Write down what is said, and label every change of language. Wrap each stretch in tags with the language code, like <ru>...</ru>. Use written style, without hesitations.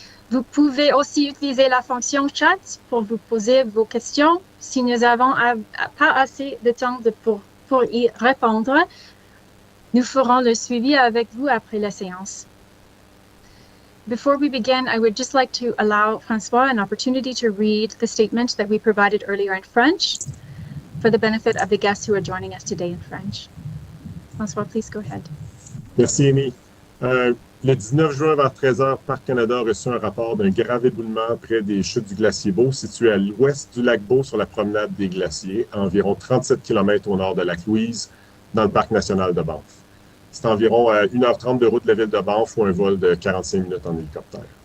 <fr>Vous pouvez aussi utiliser la fonction chat pour vous poser vos questions. Si nous n'avons pas assez de temps pour y répondre, nous ferons le suivi avec vous après la séance.</fr> <en>Before we begin, I would just like to allow Francois an opportunity to read the statement that we provided earlier in French for the benefit of the guests who are joining us today in French. Francois, please go ahead.</en> <fr>Merci, Amy. Le 19 juin, vers 13h, Parc Canada a reçu un rapport d'un grave éboulement près des chutes du glacier Bow, situé à l'ouest du lac Bow sur la promenade des glaciers, à environ 37 km au nord de Lake Louise, dans le Parc national de Banff. C'est environ à 1h30 de route de la ville de Banff ou un vol de 45 minutes en hélicoptère.</fr>